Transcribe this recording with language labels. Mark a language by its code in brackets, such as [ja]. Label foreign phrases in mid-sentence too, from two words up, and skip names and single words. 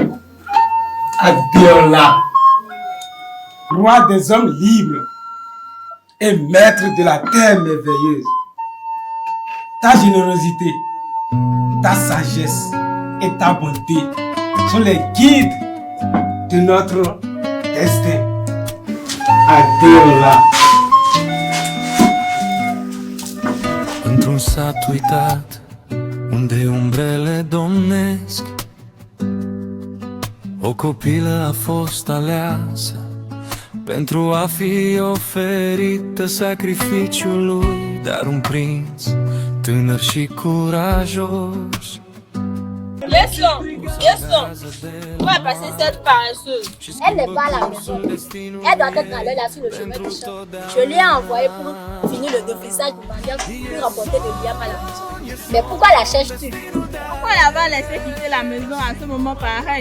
[fr] Adéola, roi des hommes libres et maître de la terre merveilleuse. Ta générosité, ta sagesse et ta bonté sont les guides de notre destin. Adéola. [ro] Într-un sat uitat, unde umbrele domnesc, o copilă a fost aleasă pentru a fi oferită sacrificiului, dar un prinț tânăr și curajos. [fr] Laissons. On va passer cette paresseuse. Elle n'est pas à la maison. Elle doit être à l'heure là sur le chemin du champ. Je l'ai envoyée pour finir le défrisage du mendiant pour remporter le bien à la maison. Mais pourquoi la cherches-tu? Pourquoi l'avoir laissé quitter la maison à ce moment pareil?